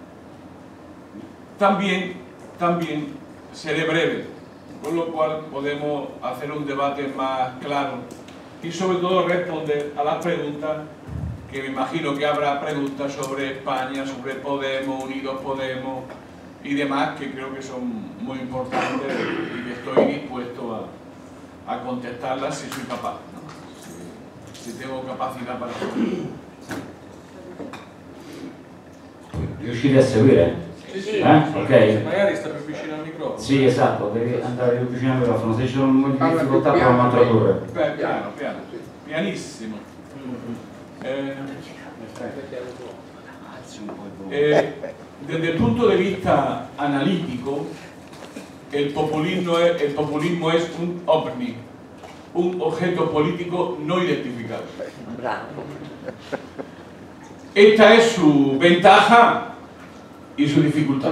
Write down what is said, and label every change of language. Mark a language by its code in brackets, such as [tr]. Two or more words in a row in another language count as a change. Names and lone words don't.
[es] También seré breve, con lo cual podemos hacer un debate más claro y sobre todo responder a las preguntas, que me imagino que habrá preguntas sobre España, sobre Podemos, Unidos Podemos y demás, que creo que son muy importantes y que estoy dispuesto a contestarlas si soy capaz, ¿no? Si tengo capacidad para hacerlo. [it] Riuscite a seguire? Sì. Ok. Magari sta più vicino al microfono. Sì, esatto, devi andare più vicino al microfono, se ci sono difficoltà proviamo a tradurre. Piano, pianissimo. [es] Desde el punto de vista analítico, el populismo es un ovni, un objeto político no identificado. Esta es su ventaja y su dificultad.